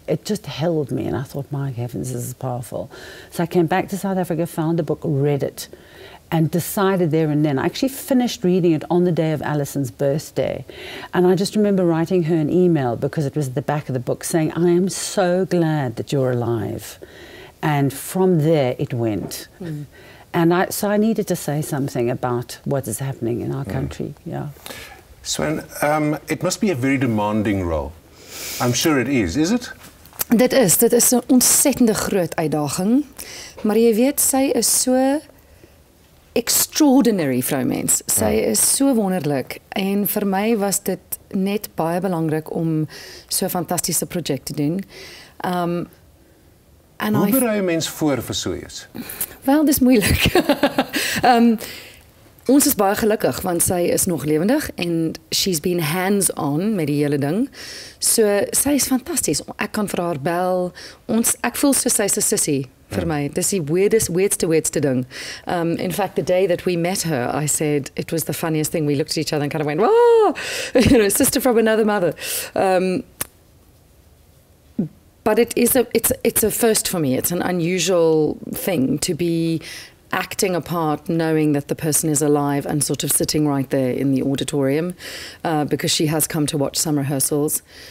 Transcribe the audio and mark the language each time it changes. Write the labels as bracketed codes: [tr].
[en] It just held me, and I thought, my heavens, this is powerful. So I came back to South Africa, found the book, read it, and decided there and then. I actually finished reading it on the day of Alison's birthday, and I just remember writing her an email, because it was at the back of the book, saying, I am so glad that you're alive. And from there it went. And so I needed to say something about what is happening in our country. Yeah. Suanne, it must be a very demanding role. I'm sure it is it? [af] Dit is 'n ontsettende groot uitdaging. Maar jy weet, sy is so extraordinary vroumens. Sy is so wonderlik, en vir my was dit net baie belangrik om so 'n fantastiese projek te doen. Hoe berei 'n mens voor vir so iets? Wel, dis moeilik. Ons is baie gelukkig want sy is nog lewendig en [en] she's been hands-on [af] met die hele ding. So sy is fantasties. Ek kan vir haar bel. Ek voel so sy's 'n sissie vir my. Dis die weirdste ding. [en] In fact, the day that we met her, I said it was the funniest thing. We looked at each other and kind of went, "Oh, you know, sister from another mother." But it's a first for me. It's an unusual thing to be acting a part knowing that the person is alive and sort of sitting right there in the auditorium, because she has come to watch some rehearsals.